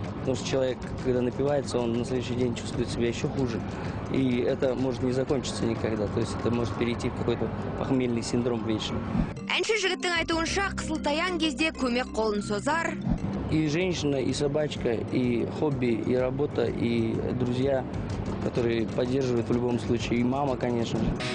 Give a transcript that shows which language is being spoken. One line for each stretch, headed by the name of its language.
Russian: Потому что человек, когда напивается, он на следующий день чувствует себя еще хуже. И это может не закончиться никогда. То есть это может перейти в какой-то похмельный синдром вечный.
Kazakh: Әнші жігіттің айтуынша, қысылтаяң кезде көмек қолын созар.
Russian: И женщина, и собачка, и хобби, и работа, и друзья, которые поддерживают в любом случае, и мама, конечно же.